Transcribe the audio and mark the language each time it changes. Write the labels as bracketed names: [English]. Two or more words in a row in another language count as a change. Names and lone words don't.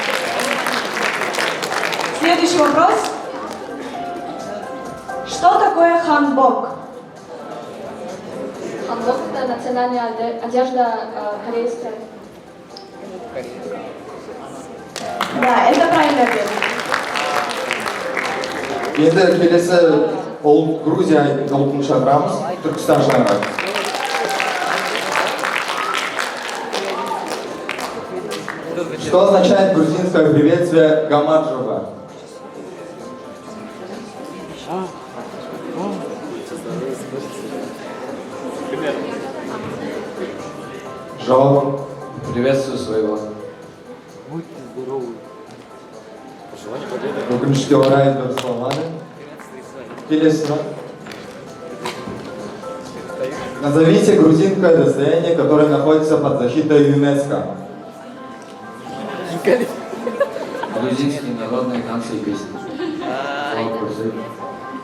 [Russian] Следующий вопрос. Что такое ханбок? Ханбок – это национальная одежда корейская. Да, это правильный ответ. [Kazakh] Енді келесі ол Грузия ұлтын шақырамыз, Түркістан шаңырағы. [Russian] Что означает грузинское приветствие Гамаджова? [Kazakh] Жауап. [Russian] Приветствую своего. [Kazakh] Өкінішке орай дұрыс болмады. Келесі сұрақ. [Russian] Назовите грузинское достояние, которое находится под защитой ЮНЕСКО. Грузинские народные танцы и песни.